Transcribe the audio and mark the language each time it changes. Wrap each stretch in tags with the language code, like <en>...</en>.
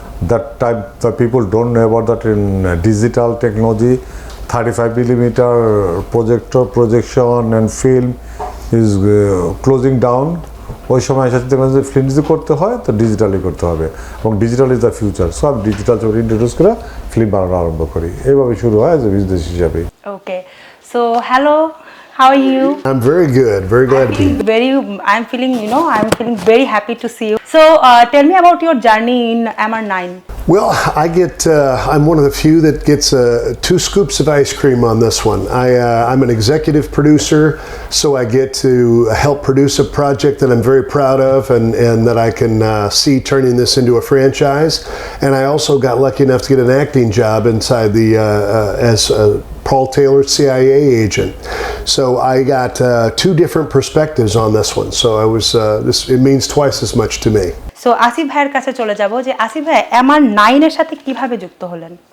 <en>That time the people don't know about that in digital technology. 35mm projector, projection and film is closing down.</en> <bn>ওই সময় এসে দেখলাম যে film যদি করতে হয় তো ডিজিটালি করতে হবে এবং</bn> <en>Digital is the future.</en> <bn>So আমি ডিজিটাল ছবি ইন্ট্রোডিউস করে ফিল্ম বানানো আরম্ভ করি। এইভাবে শুরু হয়</bn> <en>as a business</en> <bn>হিসাবে।</bn> <en>Okay, so hello, how are you? I'm very good. Very glad to be here. I'm feeling very happy to see you. So tell me about your journey in MR-9. Well, I'm one of the few that gets 2 scoops of ice cream on this one. I'm an executive producer, so I get to help produce a project that I'm very proud of and that I can see turning this into a franchise. And I also got lucky enough to get an acting job inside as Paul Taylor, CIA agent. So I got 2 different perspectives on this one. So it means twice as much to me.</en> <bn>So Asif ভাইয়ের কাছে চলে যাব যে আসিফ ভাই MR-9 এর সাথে কিভাবে যুক্ত হলেন?</bn>